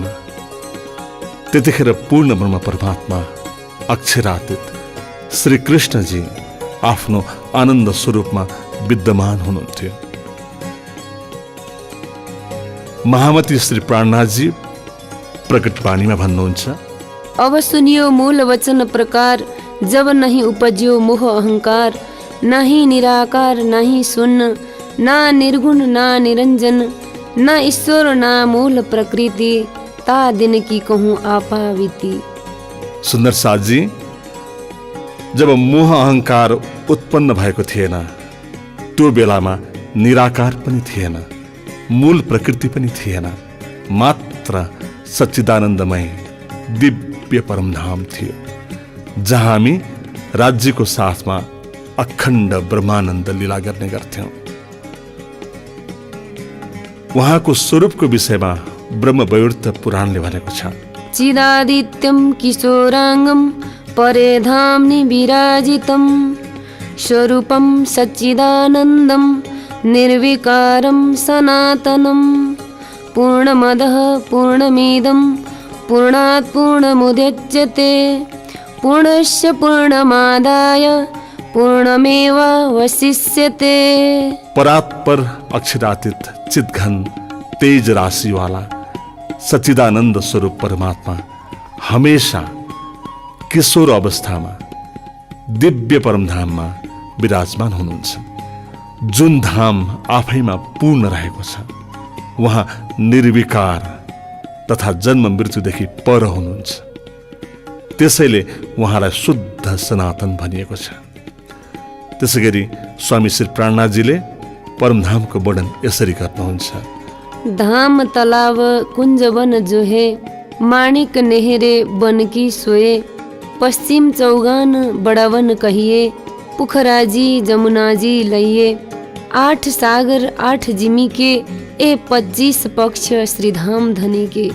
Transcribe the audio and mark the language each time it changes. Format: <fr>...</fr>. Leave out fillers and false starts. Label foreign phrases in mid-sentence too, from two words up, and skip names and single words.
<ne>त्यतिखेर पूर्ण ब्रह्म परमात्मा अक्षरातीत श्री कृष्णजी आफ्नो आनन्द स्वरूपमा विद्यमान हुनुहुन्थ्यो। महामती श्री प्राणनाथजी प्रकट वाणीमा भन्नुहुन्छ,</ne> <hi>अब सुनियो मूल वचन प्रकार, जब नहीं उपज्यो मोह अहंकार, नहीं निराकार नहीं शून्य, ना निर्गुण ना निरंजन, ना ईश्वर ना मूल प्रकृति, ता दिन की कहूँ आपाविति।</hi> <ne>सुन्दर साथ जी, जब मोह अहंकार उत्पन्न भएको थिएन, त्यो बेलामा निराकार पनि थिएन, मूल प्रकृति पनि थिएन, मात्र सच्चिदानन्दमय दिव्य परमधाम थियो, जहाँ हामी राज्यको साथमा अखण्ड ब्रह्मानन्द लीला गर्ने गर्थ्यौं। उहाँको स्वरूपको विषयमा ब्रह्मवैवर्त पुराणले भनेको छ,</ne> <sa>चिदादित्यं किशोरांगं परे धाम्नि विराजितं स्वरूपं सच्चिदानन्दं निर्विकारं सनातनं पूर्णमदः पूर्णमिदं पूर्णात् पूर्णमुदच्यते पूर्णस्य पूर्णमादाय पूर्णमेवावशिष्यते।</sa> <ne>परात्पर अक्षरातीत चितघन तेज राशि वाला सच्चिदानन्द स्वरूप परमात्मा हमेशा किशोर अवस्थामा दिव्य परमधाममा विराजमान हुनुहुन्छ, जुन धाम आफैमा पूर्ण रहेको छ। उहाँ निर्विकार तथा जन्म मृत्युदेखि पर हुनुहुन्छ, त्यसैले उहाँलाई शुद्ध सनातन भनिएको छ। त्यसैगरी स्वामी श्री प्राणनाथजीले परमधामको वर्णन यसरी गर्नुहुन्छ,</ne> <hi>धाम तलाव कुंज वन जो है, माणिक नेहरे बन की सोए, पश्चिम चौगान बड़ावन कहिए, पुखराजी जमुनाजी लइए, 8 सागर 8 जिमी के ए 25 पक्ष श्रीधाम धनी के।</hi>